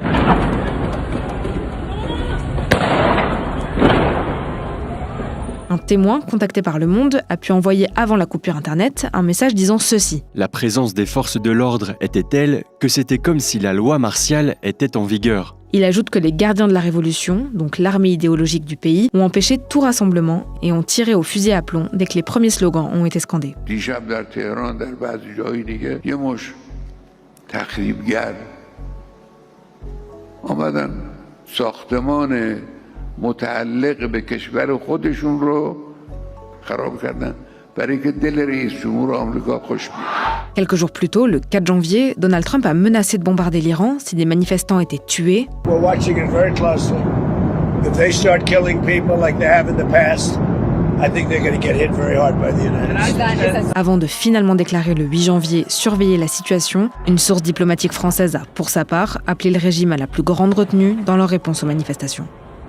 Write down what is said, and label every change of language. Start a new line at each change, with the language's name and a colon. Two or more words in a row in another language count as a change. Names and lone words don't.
French: Un témoin, contacté par Le Monde, a pu envoyer avant la coupure Internet un message disant ceci. La présence des forces de l'ordre était telle que c'était comme si la loi martiale était en vigueur. Il ajoute que les gardiens de la Révolution, donc l'armée idéologique du pays, ont empêché tout rassemblement et ont tiré au fusil à plomb dès que les premiers slogans ont été scandés.
Persian: متعلق به کشور خودشون رو خراب کردن برای اینکه دل رئیس جمهور آمریکا خوش بیاد.
French: Quelques jours plus tôt, le 4 janvier, Donald Trump a menacé de bombarder l'Iran si des manifestants étaient tués.
English: We're watching it very closely. If they start killing people like they have in the past, I think they're going to get hit very hard by the United States.
French: Avant de finalement déclarer le 8 janvier surveiller la situation, une source diplomatique française a, pour sa part, appelé le régime à la plus grande retenue dans leur réponse aux manifestations.